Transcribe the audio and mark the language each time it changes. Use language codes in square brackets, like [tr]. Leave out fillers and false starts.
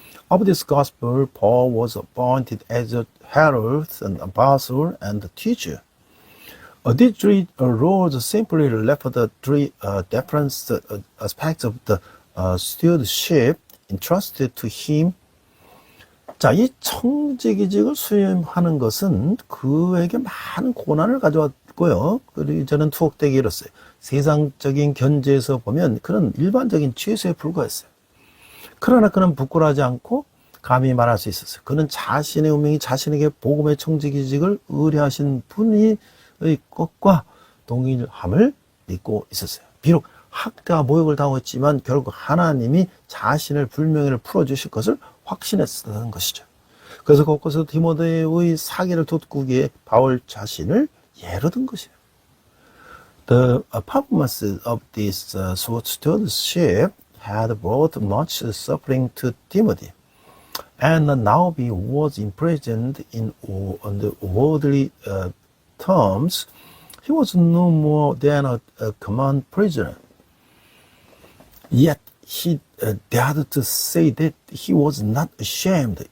[en] Of this gospel, Paul was appointed as a herald, an apostle, and a teacher. These three roles simply reflect the three different aspects of the stewardship entrusted to him. [ko] 자, 이 청지기직을 수임하는 것은 그에게 많은 고난을 가져왔고요. 그리고 저는 투옥되게 이뤘어요. 세상적인 견지에서 보면 그는 일반적인 죄수에 불과했어요. 그러나 그는 부끄러워하지 않고 감히 말할 수 있었어요. 그는 자신의 운명이 자신에게 복음의 청지기직을 의뢰하신 분의 것과 동일함을 믿고 있었어요. 비록 학대와 모욕을 당했지만 결국 하나님이 자신의 불명예를 풀어주실 것을 확신했다는 것이죠. 그래서 곳곳에서 디모데의 사기를 돋구기에 바울 자신을 예로 든 것이에요. [en] The performance of this stewardship had brought much suffering to Timothy, and now he was imprisoned on the worldly terms. He was no more than a common prisoner. Yet he dared to say that he was not ashamed.